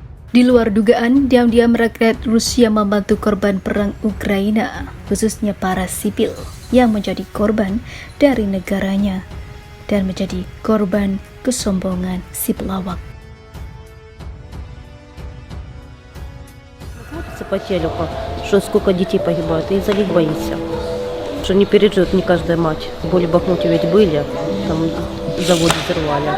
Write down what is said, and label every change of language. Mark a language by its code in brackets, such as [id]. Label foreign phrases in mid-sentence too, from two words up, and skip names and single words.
[id] Di luar dugaan, diam-diam rakyat Rusia membantu korban perang Ukraina, khususnya para sipil yang menjadi korban dari negaranya dan menjadi korban kesombongan si pelawak. [ru] Смотрится по телеку, что сколько детей погибает, и за них боишься. Что не переживет не каждая мать. Боли в Бахмуте ведь были, там заводы взорвали.